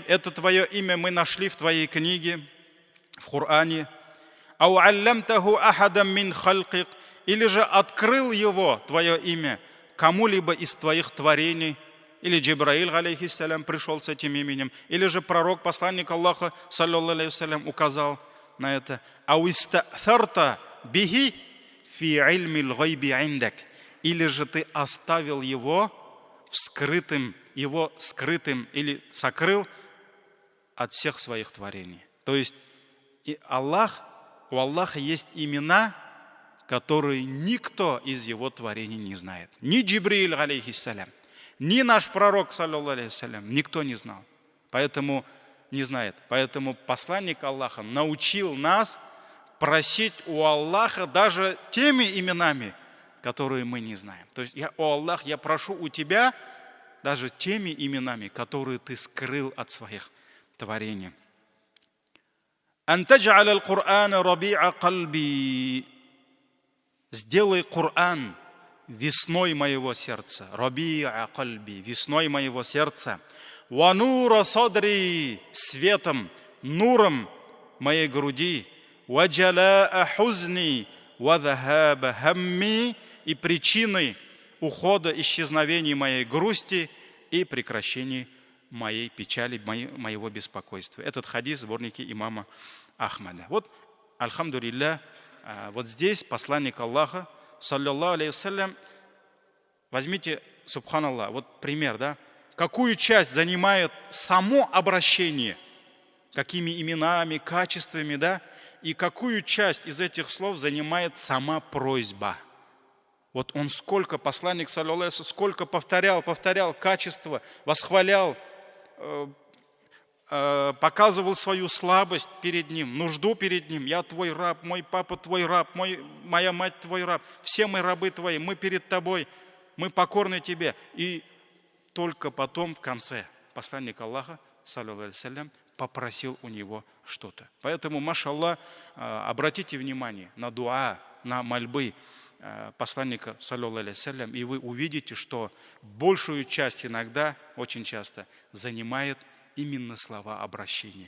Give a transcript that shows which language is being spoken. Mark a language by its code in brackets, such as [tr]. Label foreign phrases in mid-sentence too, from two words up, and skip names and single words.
[ru] Это твое имя мы нашли в твоей книге, в Коране. [ar] أو علمته أحدا من خلقك. [ru] Или же открыл его, твое имя, кому-либо из твоих творений. Или Джибраил, алейхиссалям, пришел с этим именем. Или же пророк, посланник Аллаха, [ar] صلى الله عليه وسلم, [ru] указал на это. [ar] أو استأثرت به في علم الغيب عندك. [ru] Или же ты оставил его скрытым или сокрыл от всех своих творений. То есть у Аллаха есть имена, которые никто из его творений не знает. Ни Джибраил, алейхиссалям, ни наш пророк, [ar] صلى الله عليه وسلم, [ru] никто не знал. Поэтому не знает. Поэтому посланник Аллаха научил нас просить у Аллаха даже теми именами, которые мы не знаем. То есть, о Аллах, я прошу у тебя даже теми именами, которые ты скрыл от своих творений. [ar] أن تجعل القرآن ربيع قلبي. [ru] Сделай Коран весной моего сердца. [ar] ربيع قلبي, [ru] весной моего сердца. [ar] ونور صدري, [ru] светом, нуром моей груди. [ar] وجلاء حزني وذهاب همي. [ru] И причиной ухода, исчезновения моей грусти и прекращения моей печали, моего беспокойства. Этот хадис в сборнике имама Ахмада. Вот, альхамдулилля, вот здесь посланник Аллаха, [ar] صلى الله عليه وسلم, [ru] возьмите, субханаллах, вот пример, да, какую часть занимает само обращение, какими именами, качествами, да, и какую часть из этих слов занимает сама просьба. Вот он сколько, посланник, [ar] صلى الله عليه وسلم, [ru] сколько повторял качество, восхвалял, показывал свою слабость перед ним, нужду перед ним. Я твой раб, мой папа твой раб, моя мать твой раб, все мы рабы твои, мы перед тобой, мы покорны тебе. И только потом в конце посланник Аллаха, [ar] صلى الله عليه وسلم, [ru] попросил у него что-то. Поэтому, машаллах, обратите внимание на дуа, на мольбы посланника, [ar] صلى الله عليه وسلم, [ru] и вы увидите, что большую часть иногда, очень часто, занимает именно слова обращения.